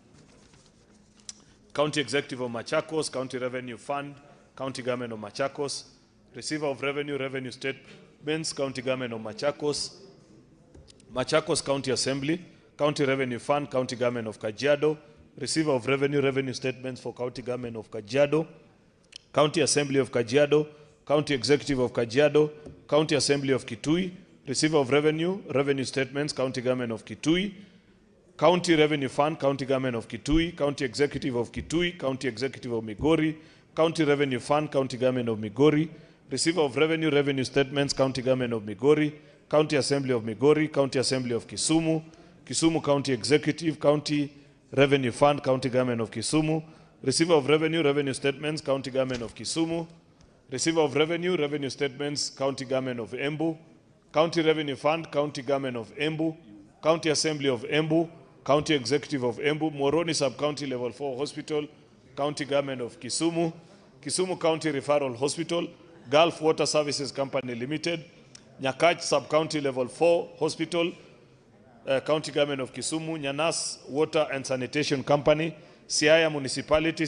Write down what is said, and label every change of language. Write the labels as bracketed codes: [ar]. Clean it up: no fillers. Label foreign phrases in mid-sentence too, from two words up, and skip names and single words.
[en] County Executive of Machakos, County Revenue Fund, County Government of Machakos, Receiver of Revenue, Revenue Statements, County Government of Machakos, Machakos County Assembly, County Revenue Fund, County Government of Kajiado, Receiver of Revenue, Revenue Statements for County Government of Kajiado, County Assembly of Kajiado, County Executive of Kajiado, County Assembly of Kitui, Receiver of Revenue, Revenue Statements, County Government of Kitui, County Revenue Fund, County Government of Kitui, County Executive of Kitui, County Executive of Migori, County Revenue Fund, County Government of Migori, Receiver of Revenue, Revenue Statements, County Government of Migori, County Assembly of Migori, County Assembly of Kisumu, Kisumu County Executive, County Revenue Fund, County Government of Kisumu, Receiver of Revenue, Revenue Statements, County Government of Kisumu, Receiver of Revenue, Revenue Statements, County Government of Embu, County Revenue Fund, County Government of Embu, County Assembly of Embu, County Executive of Embu, Moroni Sub-County Level 4 Hospital, County Government of Kisumu, Kisumu County Referral Hospital, Gulf Water Services Company Limited, Nyakach Sub-County Level 4 Hospital, County Government of Kisumu, Nyanas Water and Sanitation Company, Siaya Municipality,